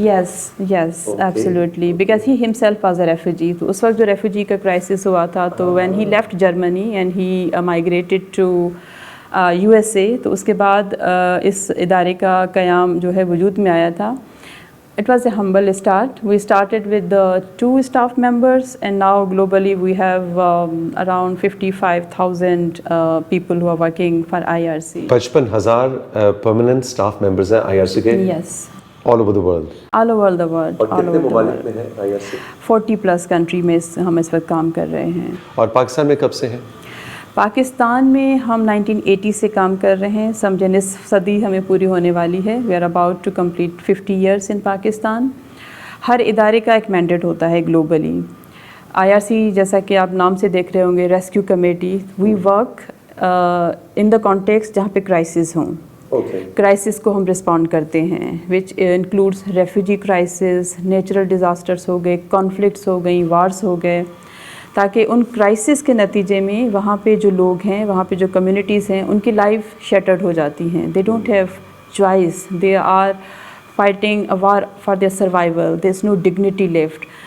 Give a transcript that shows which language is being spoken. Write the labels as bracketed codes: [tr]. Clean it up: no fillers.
[en] Yes absolutely, because he himself was a refugee. [ur] تو اس وقت جو ریفیوجی کا کرائسس ہوا تھا تو [en] when he left Germany and he migrated to USA, [ur] تو اس کے بعد اس ادارے کا قیام جو ہے وجود میں آیا تھا. [en] It was a humble start. We started with 2 staff members and now globally we have around 55,000 people who are working for IRC. 55,000 permanent staff members ہیں IRC کے. Yes. All over the world. All over the world. [ur] اور کتنے ممالک میں ہے IRC؟ 40+ country میں ہم اس وقت کام کر رہے ہیں. اور پاکستان میں کب سے ہیں؟ پاکستان میں ہم 1980 سے کام کر رہے ہیں. سمجھے نصف صدی ہمیں پوری ہونے والی ہے. [en] We are about to complete 50 years in Pakistan. [ur] ہر ادارے کا ایک مینڈیٹ ہوتا ہے گلوبلی. IRC جیسا کہ آپ نام سے دیکھ رہے ہوں گے, rescue committee. [en] we work in the context [ur] جہاں پہ کرائسس ہوں. کرائسس کو ہم رسپونڈ کرتے ہیں [en] which includes refugee crisis, [ur] natural disastrous ہو گئے, کانفلکٹس ہو گئیں, وارس ہو گئے, تاکہ ان کرائسس کے نتیجے میں وہاں پہ جو لوگ ہیں, وہاں پہ جو کمیونٹیز ہیں, ان کی لائف شیٹرڈ ہو جاتی ہیں. [en] They don't have choice, they are fighting a war for their survival, there is no dignity left.